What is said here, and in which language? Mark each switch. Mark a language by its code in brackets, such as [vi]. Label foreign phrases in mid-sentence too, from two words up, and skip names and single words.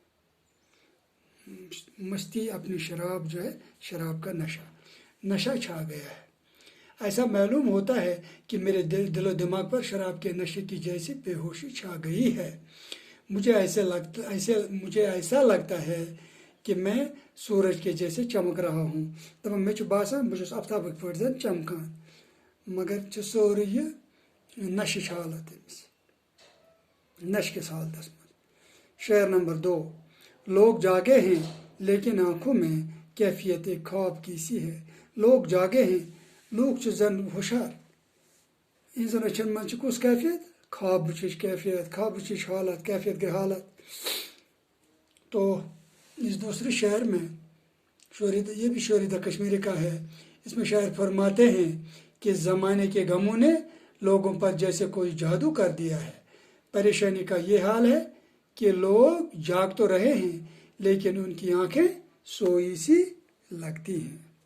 [ur] مستی اپنی شراب، جو ہے شراب کا نشہ چھا گیا ہے۔ ایسا معلوم ہوتا ہے کہ میرے دل و دماغ پر شراب کے نشے کی جیسی بے ہوشی چھا گئی ہے۔ مجھے ایسا لگتا ہے کہ میں سورج کے جیسے چمک رہا ہوں۔ [ks] دپان میں چھُ باسان بہٕ چھُس آفتابٕکۍ پٲٹھۍ زن چمکان، مگر چھُ سورُے یہِ نشٕچ حالت أمِس، نشہ کِس حالتس منٛز۔ [ur] شعر نمبر 2: لوگ جاگے ہیں لیکن آنکھوں میں کیفیت ایک خواب کی سی ہے۔ لوگ جاگے ہیں، [ks] لوگ چھِ زن ہوشیار، اِہنٛزن أچھن منٛز چھِ کُس کیفیت؟ خوابٕچ کیفیت، خوابٕچ حالت، کیفیت گئی حالت۔ [ur] تو اس دوسرے شعر میں یہ بھی شوریدہ کشمیری کا ہے۔ اس میں شاعر فرماتے ہیں کہ زمانے کے غموں نے لوگوں پر جیسے کوئی جادو کر دیا ہے۔ پریشانی کا یہ حال ہے کہ لوگ جاگ تو رہے ہیں لیکن ان کی آنکھیں سوئی سی لگتی ہیں۔